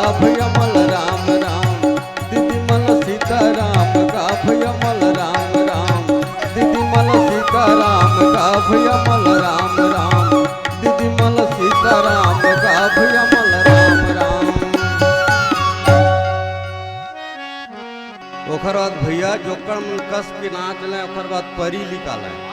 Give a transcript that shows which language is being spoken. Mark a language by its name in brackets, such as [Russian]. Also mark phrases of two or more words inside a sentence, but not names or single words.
[Chhattisgarhi] भैया मल राम राम, दीदी मल सीता राम गा। भैया मल राम राम, दीदी मल सीता राम गा। भैया मल राम राम, दीदी मल सीता राम गा। भैया मल राम राम। ओकर बाद भैया जोकर मन कस के नाच लें, ओकर बाद परी निकालें।